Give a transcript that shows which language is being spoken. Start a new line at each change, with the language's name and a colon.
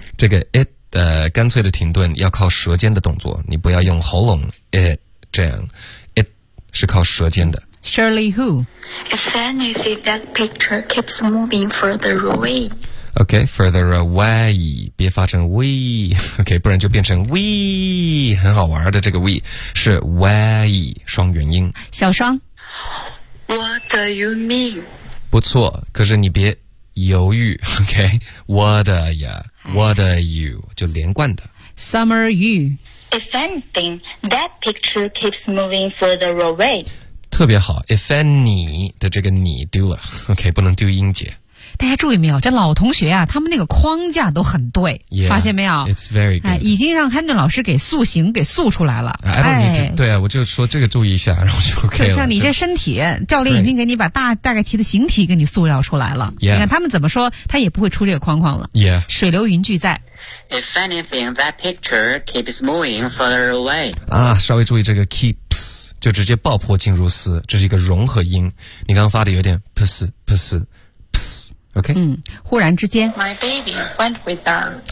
Chinese: 这个 it 干脆的停顿要靠舌尖的动作你不要用喉咙 it 这样 it 是靠舌尖的
English: Shirley who If anything that picture keeps moving further away
Chinese: OK
English: further away
Chinese: 别发成 we OK 不然就变成 we 很好玩的这个 we 是 way 双元音小双
English: What do you mean
Chinese: 不错可是你别犹豫 OK
English: What are you
Chinese: 就连贯的
English: Summer Yu. If anything, that picture keeps moving further away.
Chinese: 特别好
English: if any
Chinese: 的这个你丢了 OK 不能丢音节大家注意没有这老同学啊他们那个框架都很对
English: yeah,
Chinese: 发现没有
English: It's very good、
Chinese: 已经让 Hendon 老师给塑形给塑出来了
English: I don't need to、
Chinese: 对啊我就说这个注意一下然后就 OK 了就像你这身体教练已经给你把大概其的形体给你塑造出来了、
English: yeah.
Chinese: 你看他们怎么说他也不会出这个框框了
English: Yeah
Chinese: 水流云聚在
English: If anything that picture keeps moving further away
Chinese: 啊稍微注意这个 keeps 就直接爆破进入丝这是一个融合音你刚刚发的有点 ps ps OK，嗯，忽然之间
English: ，My baby went with her.